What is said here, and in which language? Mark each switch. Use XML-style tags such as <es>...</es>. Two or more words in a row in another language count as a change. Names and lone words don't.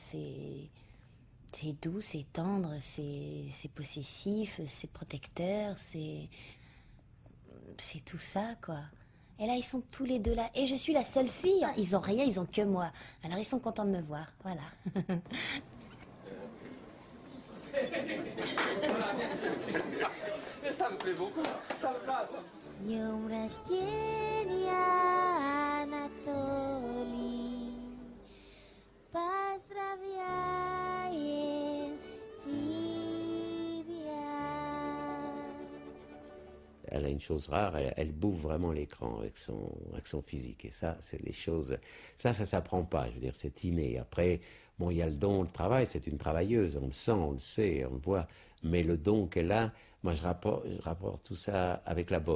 <fr>C'est doux, c'est tendre, c'est possessif, c'est protecteur, c'est tout ça, quoi. Et là, ils sont tous les deux là. Et je suis la seule fille. Ils ont rien, ils ont que moi. Alors, ils sont contents de me voir. Voilà. Ça me plaît beaucoup. Ça me plaît.</fr> <ru>Днем рождения, Анатолий. Поздравляем тебя.</ru> <fr>Elle a une chose rare, elle bouffe vraiment l'écran avec son physique. Et ça, c'est des choses... Ça s'apprend pas, je veux dire, c'est inné. Après, bon, il y a le don, le travail, c'est une travailleuse, on le sent, on le sait, on le voit. Mais le don qu'elle a, moi je rapporte tout ça avec la boxe.</fr>